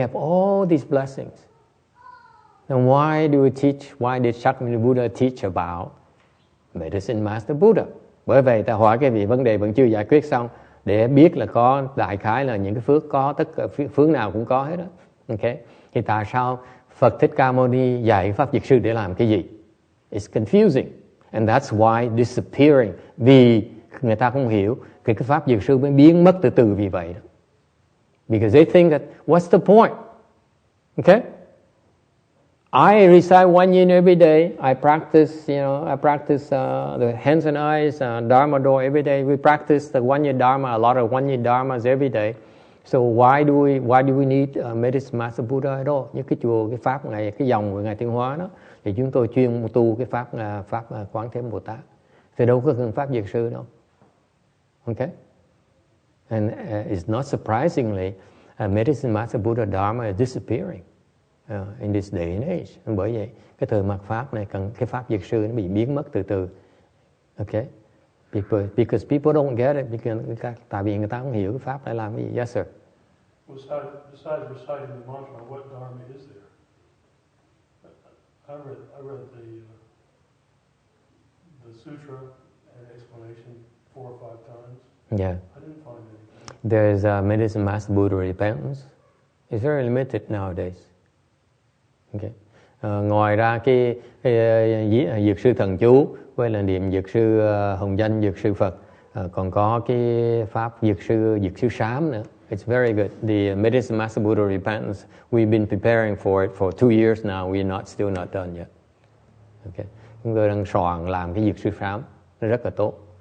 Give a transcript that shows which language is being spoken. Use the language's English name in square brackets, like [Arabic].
[English] We have all these blessings. And why did Shakyamuni Buddha teach about Medicine Master Buddha? [Vietnamese] Bởi vậy ta hỏi cái vị vấn đề vẫn chưa giải quyết xong, để biết là có đại khái là những cái phước, có tất cả phước nào cũng có hết đó. Okay? Thì tại sao Phật Thích Ca Mâu Ni dạy pháp Dược Sư để làm cái gì? [English] It's confusing. And that's why disappearing. [Vietnamese] Vì người ta không hiểu cái pháp Dược Sư mới biến mất từ từ vì vậy đó. [English] Because they think that, what's the point? Okay? I recite One Yin every day. I practice the hands and eyes, Dharma door every day. We practice the One Yin Dharma, a lot of One Yin Dharmas every day. So why do we need Medicine Master Buddha at all? [Vietnamese] Những cái chùa, cái pháp ngày, cái dòng của Ngài Thiên Hóa đó, thì chúng tôi chuyên tu cái pháp Quán Thế Bồ Tát. Thì đâu có cần pháp Dược Sư đâu. [English] Okay? And it's not surprisingly, Medicine Master Buddha Dharma is disappearing in this day and age. [Vietnamese] Bởi vậy, cái thời mạt pháp này, cái pháp Dược Sư nó bị biến mất từ từ. Okay? [English] Because people don't get it, [Vietnamese] tại vì người ta không hiểu cái pháp để làm cái gì. [English] Yes, sir. Besides reciting the mantra, what dharma is there? I read the sutra and explanation 4 or 5 times. Yeah. I didn't find anything. There's Medicine Master Buddha repentance. It's very limited nowadays. Okay. [Vietnamese] Ngoài ra cái Dược sư thần chú với là niệm Dược sư hồng danh Dược sư Phật, còn có cái pháp Dược sư sám nữa. [English] It's very good. The Medicine Master Buddha repentance, we've been preparing for it for 2 years now. We're still not done yet. Okay. [Vietnamese] Chúng tôi đang soạn làm cái Dược sư sám, nó rất là tốt.